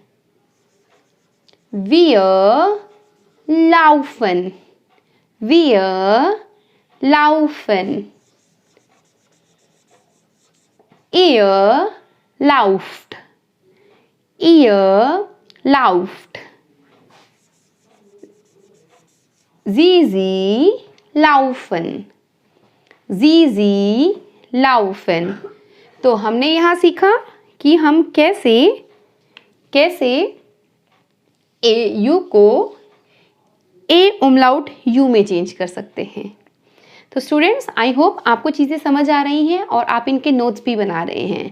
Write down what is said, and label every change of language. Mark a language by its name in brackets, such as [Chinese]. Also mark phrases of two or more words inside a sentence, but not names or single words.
[German] wir laufen, wir laufen, ihr lauft, ihr lauft, sie laufen, sie laufen. [Hindi] तो हमने यहाँ सीखा कि हम कैसे ए यू को ए उमलाउट यू में चेंज कर सकते हैं. तो स्टूडेंट्स, [English] I hope [Hindi] आपको चीज़ें समझ आ रही हैं और आप इनके नोट्स भी बना रहे हैं.